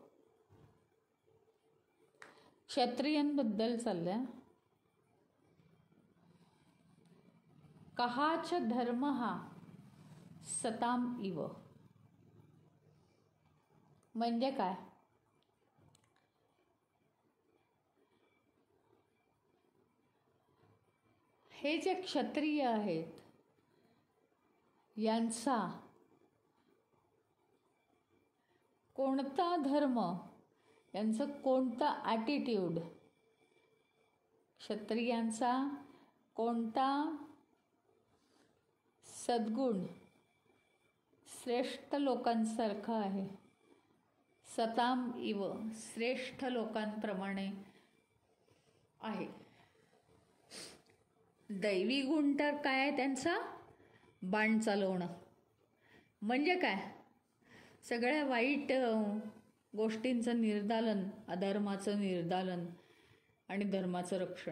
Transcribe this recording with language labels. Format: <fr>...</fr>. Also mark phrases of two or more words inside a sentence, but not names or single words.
<mr>क्षत्रियांबद्दल चाललंय.</mr> <sa>कहाच धर्मः सताम इव</sa> <mr>म्हणजे काय? हे जे क्षत्रिय आहेत यांचा कोणता धर्म, यांचं कोणतं ॲटिट्यूड, क्षत्रियांचा कोणता सद्गुण श्रेष्ठ लोकांसारखा आहे?</mr> <sa>सताम इव,</sa> <mr>श्रेष्ठ लोकांप्रमाणे आहे. दैवी गुण तर काय त्यांचा? बाण चालवणं. म्हणजे काय? सगळ्या वाईट गोष्टींचं निर्दालन, अधर्माचं निर्दालन आणि धर्माचं रक्षण.</mr>